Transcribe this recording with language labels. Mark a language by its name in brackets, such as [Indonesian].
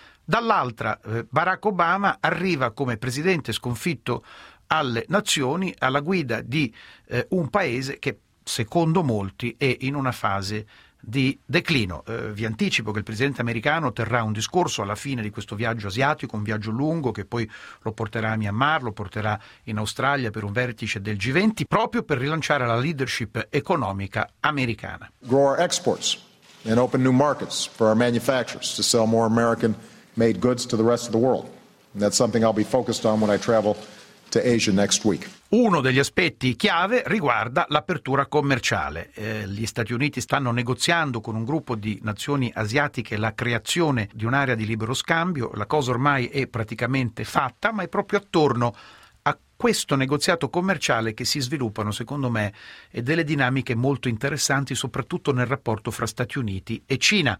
[Italian] dall'altra Barack Obama arriva come presidente sconfitto alle nazioni, alla guida di un paese che secondo molti è in una fase di declino. Vi anticipo che il presidente americano terrà un discorso alla fine di questo viaggio asiatico, un viaggio lungo che poi lo porterà a Myanmar, lo porterà in Australia per un vertice del G20, proprio per rilanciare la leadership economica americana. [English] Grow our exports and open new markets for our manufacturers to sell more American made goods to the rest of the world. And that's something I'll be focused on when I travel to Asia next week. [Italian] Uno degli aspetti chiave riguarda l'apertura commerciale. Gli Stati Uniti stanno negoziando con un gruppo di nazioni asiatiche la creazione di un'area di libero scambio. La cosa ormai è praticamente fatta, ma è proprio attorno a questo negoziato commerciale che si sviluppano, secondo me, delle dinamiche molto interessanti, soprattutto nel rapporto fra Stati Uniti e Cina.